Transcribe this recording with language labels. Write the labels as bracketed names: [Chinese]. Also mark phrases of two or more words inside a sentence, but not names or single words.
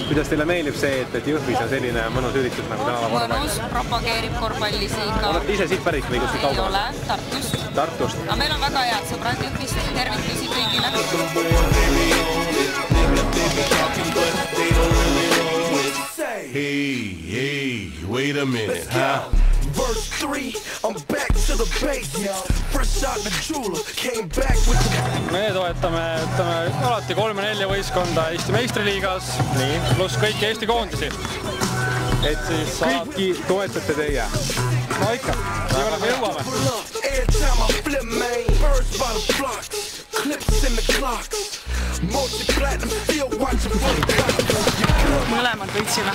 [Estonian] Kuidas teile meeldib see, et Jõhvis on selline mõnus üritus nagu tänava korvpall? Mõnus, propageerib korvpalli siin ka. Olete ise siit pärit või kuskil kaugel? Ei ole, Tartust. Tartust? Aga meil on väga head sõbrad Jõhvist, tervitusi kõigile. [English] Hey, wait a minute, huh? Verse 3, I'm back to the basics. Fresh out the jeweler, came back with the... [Estonian] Me toetame alati 3-4 võistkonda Eesti meistriliigas, pluss kõiki Eesti koondisi. Et siis kõiki toetate teie? No ikka, nii ole me jõuame. Mõlemad võitsime.